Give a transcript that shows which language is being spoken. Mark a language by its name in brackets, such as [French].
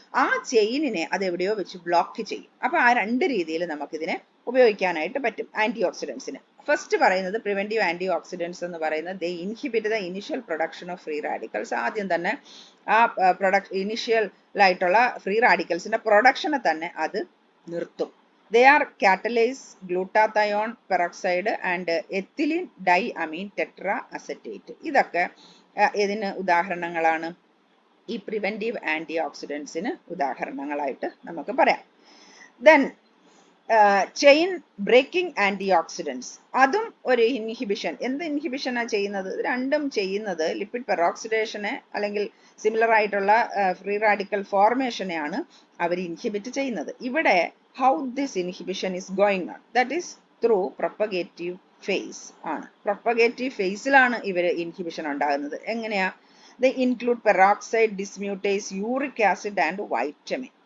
[Malayalam] ആ ചെയിനിനെ അത് എവിടെയോ വെച്ച് ബ്ലോക്ക് ചെയ്യും. അപ്പൊ ആ രണ്ട് രീതിയിൽ നമുക്കിതിനെ ഉപയോഗിക്കാനായിട്ട് പറ്റും ആന്റി ഓക്സിഡൻസിന്. [English] First പറയുന്നത് preventive antioxidants എന്ന് പറയുന്നത് they inhibit the initial production of free radicals. [Malayalam] ആദ്യം തന്നെ ആ ഇനിഷ്യൽ ആയിട്ടുള്ള ഫ്രീ റാഡിക്കൽസിന്റെ പ്രൊഡക്ഷനെ തന്നെ അത് നിർത്തും. [English] They are catalase glutathione peroxide and ethylene diamine tetraacetate. [Malayalam] ഇതൊക്കെ ഇതിന് ഉദാഹരണങ്ങളാണ്. ഈ പ്രിവെന്റീവ് ആന്റി ഓക്സിഡൻസിന് ഉദാഹരണങ്ങളായിട്ട് നമുക്ക് പറയാം. Then [English] Chain breaking antioxidants, അതും ഒരു inhibition. [Malayalam] എന്ത് ഇൻഹിബിഷനാ ചെയ്യുന്നത്? ഇത് രണ്ടും ചെയ്യുന്നത് ലിപ്പിഡ് പെറോക്സിഡേഷനെ അല്ലെങ്കിൽ സിമിലർ ആയിട്ടുള്ള ഫ്രീ റാഡിക്കൽ ഫോർമേഷനെയാണ് അവർ ഇൻഹിബിറ്റ് ചെയ്യുന്നത്. [English] ഇവിടെ how this inhibition is going on, that is through propagative phase ആണ്. [Malayalam] പ്രൊപ്പഗേറ്റീവ് ഫേസിലാണ് ഇവർ ഇൻഹിബിഷൻ ഉണ്ടാകുന്നത്. എങ്ങനെയാ? [English] They include peroxide dismutase, uric acid and vitamin.